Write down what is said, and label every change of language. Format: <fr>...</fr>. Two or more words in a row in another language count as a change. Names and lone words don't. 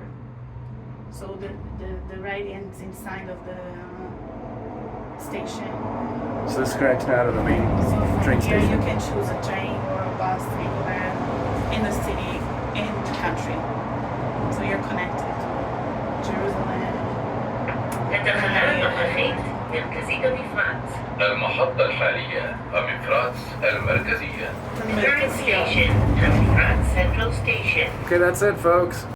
<en>So the right ends inside of the station. So this connects now to the main So from train here station. you can choose a train or a bus anywhere in the city, in the country. So you're connected to Jerusalem.</en> <he>לתחנת נוכחית מרכזית המפרץ.</he> <ar>المحطة الحالية مفرات المركزية.</ar> <en>Current station, Hamifrat Central Station. Okay, that's it, folks.</en>